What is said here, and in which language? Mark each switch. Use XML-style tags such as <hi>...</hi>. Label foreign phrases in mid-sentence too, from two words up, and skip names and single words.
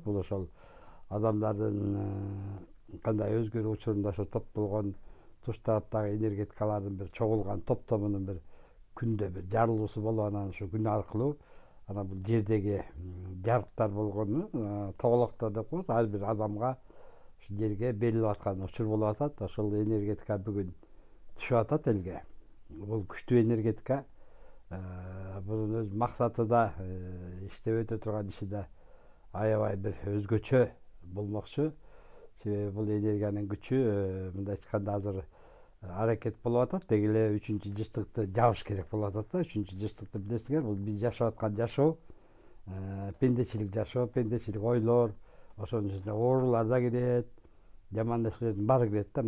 <ky>Бул ошол адамдардын кандай өзгөрүү учурунда ошо топтолгон туш тараптагы энергетикалардын бир чогулган топтомунун бир күндө бир жарылуусу болуп, анан ошо күн аркылуу анан бул жердеги жарыктар болгону тоголоктор деп коебуз. Ар бир адамга ушу жерге берилип аткан учур болуп атат. Ошол энергетика бүгүн түшүп атат элге. Бул күчтүү энергетика. Bunun öz maksatı da işlep öte turgan işi de aябай bir özgöçö bolmokчу. Себеби бул энергиянын күчү мындай айтканда азыр аракет болуп атат. Деги эле 3-жыштыкты жабыш керек болуп атат да. 3-жыштыкты билесиңер, бул биз жашап аткан жашоо, пендечилик жашоо, пендечилик ойлор, ошонун ичине оорулар да кирет, жаман нерселердин баары кирет да.</ky>